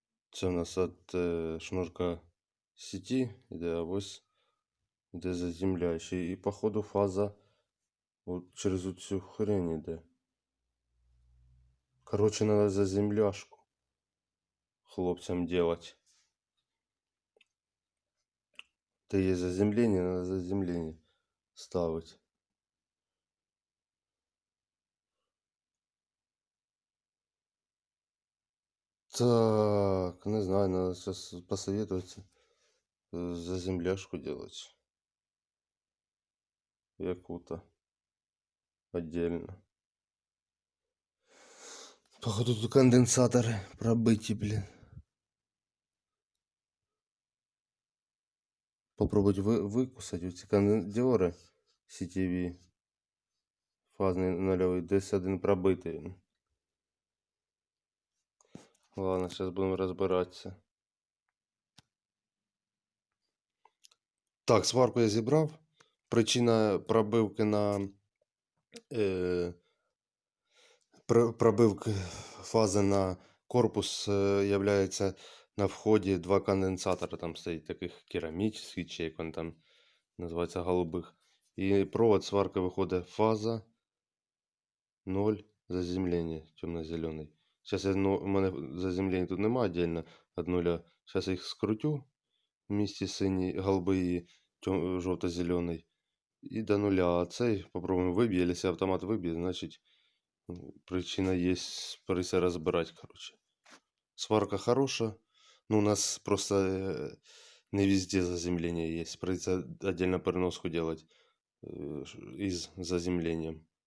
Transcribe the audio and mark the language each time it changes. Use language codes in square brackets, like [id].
[uk] Це у нас от шнурка сети іде, а ось іде заземляючий. І походу фаза от через цю хрень іде. [ru] Короче, надо заземляшку хлопцам делать. Это есть заземление, надо заземление ставить. Так, не знаю, надо сейчас посоветоваться. Заземляшку делать. Яку-то. Отдельно. Походу тут конденсаторы пробыти, блин. Попробовать выкусать эти конденсаторы сетеві. [uk] Фазний нульовий. Десь один пробитий. [ru] Ладно, сейчас будем разбираться. [uk] Так, сварку я зібрав. Причина пробивки на пробивки фази на корпус являється на вході два конденсатора. Там стоїть таких керамічних, чи як він там називається, голубих. І провод сварки виходить фаза 0 заземлення темно-зелений. Зараз у мене заземлення тут немає віддільно від нуля. Зараз я їх скрутю в місті синій, голубий і жовто-зелений. І до нуля. А цей попробуємо виб'є. Якщо автомат виб'є, значить причина есть, [ru] придется разбирать, короче. Сварка хорошая, но у нас просто не везде заземление есть. Придется отдельно переноску делать из заземлением.